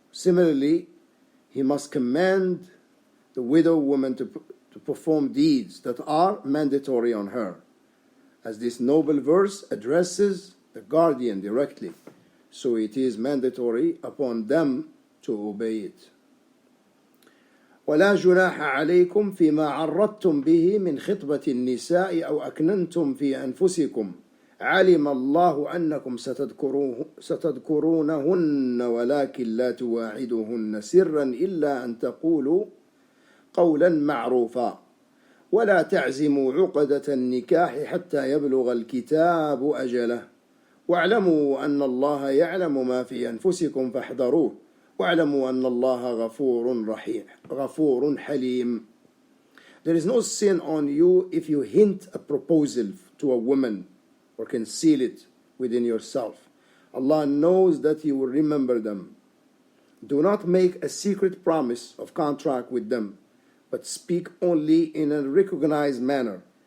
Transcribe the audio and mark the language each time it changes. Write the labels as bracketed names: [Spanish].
[English] Similarly, he must command the widow woman to perform deeds that are mandatory on her, as this noble verse addresses the guardian directly, so it is mandatory upon them to obey it. [Arabic] ولا جناح عليكم فيما عرضتم به من خطبة النساء أو أكننتم في أنفسكم علم الله أنكم ستذكرونهن ولكن لا تواعدوهن سرا إلا أن تقولوا قولا معروفا ولا تعزموا عقدة النكاح حتى يبلغ الكتاب أجله واعلموا أن الله يعلم ما في أنفسكم فاحذروه واعلموا أن الله غفور حليم. [English] There is no sin on you if you hint a proposal to a woman or conceal it within yourself. Allah knows that you will remember them. Do not make a secret promise of contract with them, but speak only in a recognized manner.